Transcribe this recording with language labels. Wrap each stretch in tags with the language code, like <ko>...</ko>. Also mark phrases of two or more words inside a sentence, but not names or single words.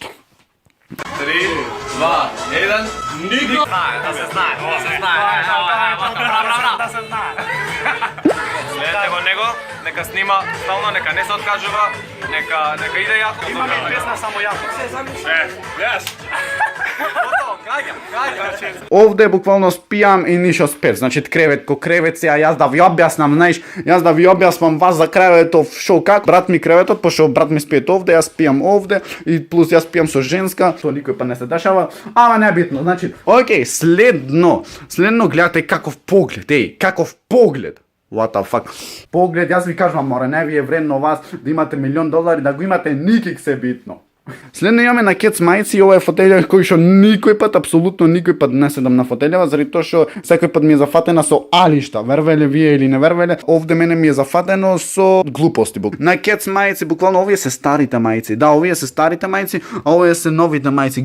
<mk>3, 2, 1, никој! Да се знае. Пратете го него, нека снима стално, нека не се откажува, нека иде јако. Имаме песна само јако. Јас. Овде буквално спијам и нишо спет, значи кревет ко кревет се, а јаз да ви објаснам, знаш, јаз да ви објаснам вас за креветов шо как, брат ми креветот, пошто брат ми спијете овде, ја спијам овде и плус ја спијам со женска, то никој па не се дешава, ама небитно, значи, океј, следно гледајте каков поглед, каков поглед.</mk> <en>What the fuck.</en> <mk>Поглед, јаз ви кажем, море не ви е вредно вас да имате $1.000.000, да го имате никик се битно. Следно имаме на Кец мајци и ова е фотелја кој што никој пат, апсолутно никој пат не седам на фотелјава, заради тоа што секој пат ми е зафатена со алишта, вервеле вие или не вервеле, овде мене ми е зафатено со глупости. На Кец мајци, буквално овие се старите мајци, да, овие се старите мајци, а овие се новите мајци.</mk>